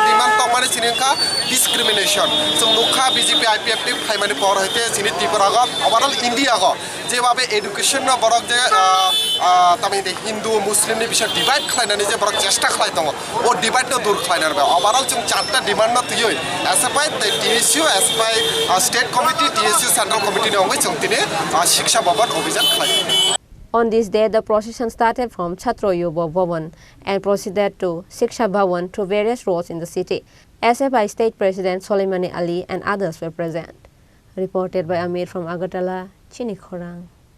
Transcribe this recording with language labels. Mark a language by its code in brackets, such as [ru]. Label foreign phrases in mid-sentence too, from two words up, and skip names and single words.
[trp] डिमान्ड दङ माने सिनेका डिस्क्रिमिनेशन जों नुखा बीजेपी आईपीएफ नि फायमानि पावर हयते सिनि त्रिपुरा ग ओभारअल इंडिया ग जेबाबे एडुकेशन न बरक जे तामिदे हिंदू मुस्लिम नि बिषय डिवाइड खालायनानै जे बरक चेष्टा खालाय दङ ओ डिवाइड न दूर खालायनानै बा ओभारअल जों चारटा डिमान्ड न तुयै एसएफआई टीएसयू एसएफआई [en] state committee [trp] टीएसयू [en] central committee [trp] नि अंगै जों दिनै शिक्षा भवन अभियान खालाय [en] On this day, the procession started from Chhatro Yuva Bhavan and proceeded to Shiksha Bhavan through various roads in the city. SFI State President Soleimani Ali and others were present. Reported by Amir from Agartala, Chini Khorang.